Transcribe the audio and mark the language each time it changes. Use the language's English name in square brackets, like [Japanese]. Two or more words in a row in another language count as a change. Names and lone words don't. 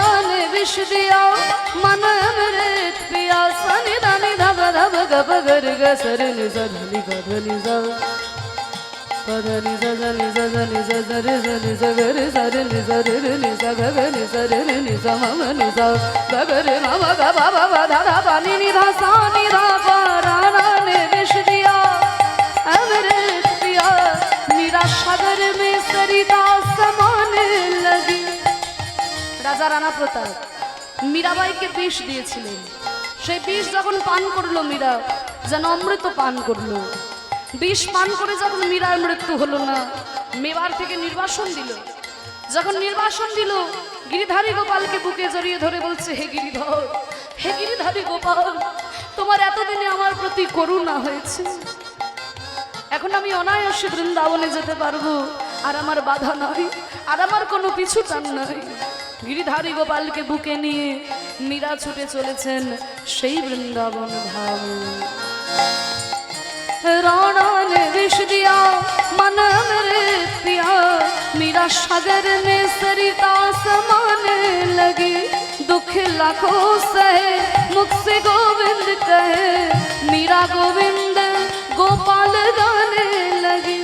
[Hindi] ने विष दिया मन अमृत पिया सनि धनि धब धब गब गर ग सर नि स धनि ग धनि स पधनि स धनि स धनि स सरि सनि स गर सर नि स रि रि नि स ग ग नि स रि रि नि स म म नि स ग ग रि म म ग ब ब ब ध ध प नि नि ध सा नि ध प राणा ने विष दिया अमृत पिया मीरा सागर में सरिता समाने लगी। [Bangla] রাজা রানা প্রতাপ মীরাবাইকে বিষ দিয়েছিলেন, সেই বিষ যখন পান করলো মীরা যেন অমৃত পান করলো। বিষ পান করে যখন মীরার মৃত্যু হলো না, মেবার থেকে নির্বাসন দিল। যখন নির্বাসন দিল, গিরিধারী গোপালকে বুকে জড়িয়ে ধরে বলছে, হে গিরিধর, হে গিরিধারী গোপাল, তোমার এতদিনে আমার প্রতি করুণা হয়েছে, এখন আমি অনায়াসে বৃন্দাবনে যেতে পারবো, আর আমার বাধা নাই, আর আমার কোনো পিছু টান নাই। গিরিধারী গোপালকে বুকে নিয়ে মীরা ছুটে চলেছেন সেই বৃন্দাবন ধাম। [Hindi] राणा ने विष दिया मन अमृत पिया मीरा सागर में सरिता समाने लगी। दुख लाखों सहे मुख से गोविंद कहे, मीरा गोविंद गोपाल गाने लगी।